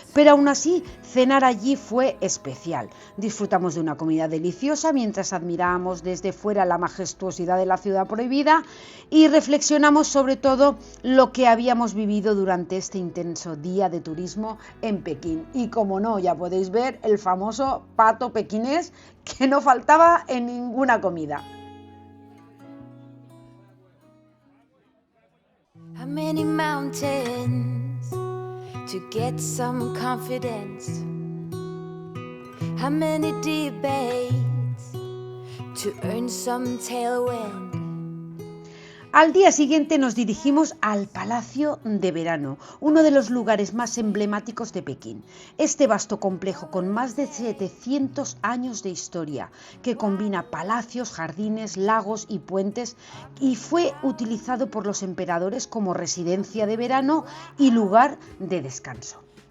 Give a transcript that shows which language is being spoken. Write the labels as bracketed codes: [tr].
[es] Pero aún así, cenar allí fue especial. Disfrutamos de una comida deliciosa mientras admirábamos desde fuera la majestuosidad de la Ciudad Prohibida y reflexionamos sobre todo lo que habíamos vivido durante este intenso día de turismo en Pekín. Y como no, ya podéis ver el famoso pato pequinés que no faltaba en ninguna comida. [en] How many mountains to get some confidence? How many debates to earn some tailwind? [es] Al día siguiente nos dirigimos al Palacio de Verano, uno de los lugares más emblemáticos de Pekín. Este vasto complejo con más de 700 años de historia, que combina palacios, jardines, lagos y puentes, y fue utilizado por los emperadores como residencia de verano y lugar de descanso.